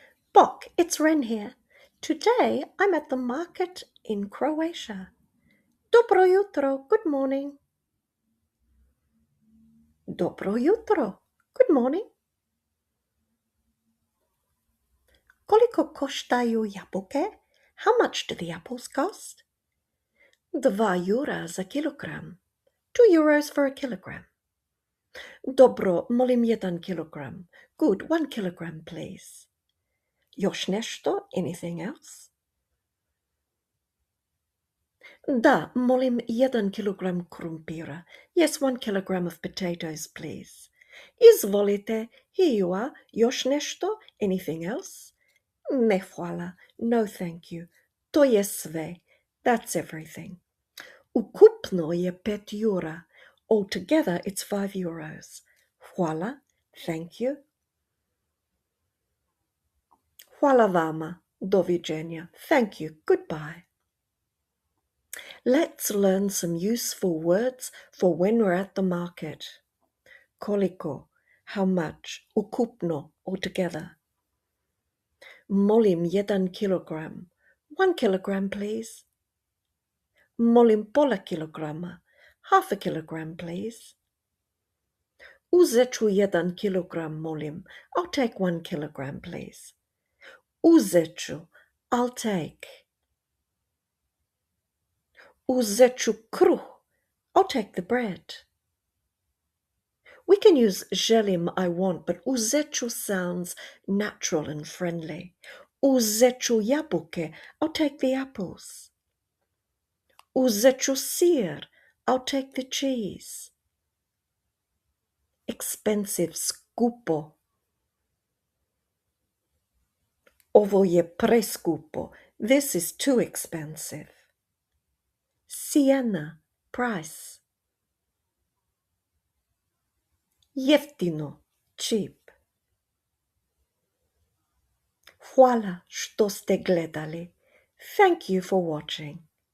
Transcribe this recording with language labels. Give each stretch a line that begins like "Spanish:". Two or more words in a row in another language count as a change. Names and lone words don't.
English: Bok, it's Ren here. Today I'm at the market in Croatia.
Croatian: Dobro jutro,
English: good morning.
Croatian: Dobro jutro,
English: good morning.
Croatian: Koliko koštaju jabuke?
English: How much do the apples cost?
Croatian: 2 eura za kilogram.
English: 2 euros for a kilogram.
Croatian: Dobro, molim 1 kilogram.
English: Good, 1 kilogram, please.
Croatian: Još nešto?
English: Anything else?
Croatian: Da, molim 1 kilogram krumpira.
English: Yes, 1 kilogram of potatoes, please.
Croatian: Izvolite here. Još nešto?
English: Anything else?
Croatian: Ne hvala.
English: No, thank you.
Croatian: To je sve.
English: That's everything.
Croatian: Ukupno je 5 eura.
English: Altogether, it's 5 euros. Hvala. Thank you.
Croatian: Hvala vama. Doviđenja.
English: Thank you. Goodbye. Let's learn some useful words for when we're at the market. Koliko, how much,
Croatian: ukupno, altogether. Molim 1 kilogram.
English: 1 kilogram, please.
Croatian: Molim pola kilograma.
English: Half a kilogram, please.
Croatian: Uzet ću 1 kilogram, molim.
English: I'll take 1 kilogram, please.
Croatian: Uzet ću,
English: I'll take.
Croatian: Uzet ću kruh.
English: I'll take the bread. We can use želim, I want, but
Croatian: uzet ću
English: sounds natural and friendly.
Croatian: Uzet ću jabuke.
English: I'll take the apples.
Croatian: Uzet ću sir.
English: I'll take the cheese. Expensive,
Croatian: skupo. Ovo je preskupo.
English: This is too expensive.
Croatian: Cijena, price. Jeftino, cheap. Hvala što ste gledali.
English: Thank you for watching.